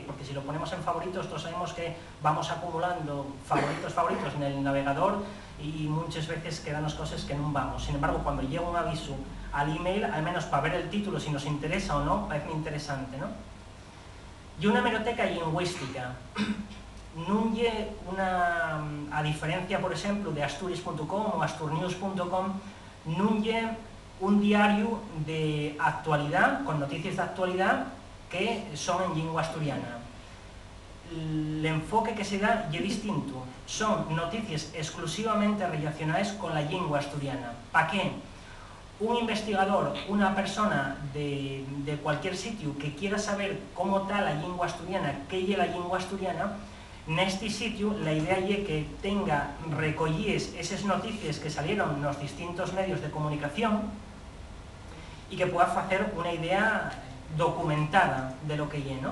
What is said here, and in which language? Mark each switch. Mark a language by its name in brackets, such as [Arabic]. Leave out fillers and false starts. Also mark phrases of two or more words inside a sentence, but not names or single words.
[Spanish] Porque si lo ponemos en favoritos, todos sabemos que vamos acumulando favoritos en el navegador y muchas veces quedan cosas que no vamos. Sin embargo, cuando llega un aviso al email, al menos para ver el título, si nos interesa o no, parece interesante, ¿no? Y una hemeroteca lingüística. [Galician] Non é a diferencia, por exemplo, de asturias.com ou asturnews.com, non é un diario de actualidad, con noticias de actualidad que son en lingua asturiana. [Spanish] El enfoque que se da é distinto, son noticias exclusivamente relacionadas con la lingua asturiana. ¿Para qué? Un investigador, una persona de cualquier sitio que quiera saber cómo está la lingua asturiana, qué es la lingua asturiana, [Galician] neste sitio [Spanish] la idea é que tenga recollíes esas noticias que salieron nos distintos medios de comunicación y que pueda hacer una idea documentada de lo que é, ¿no?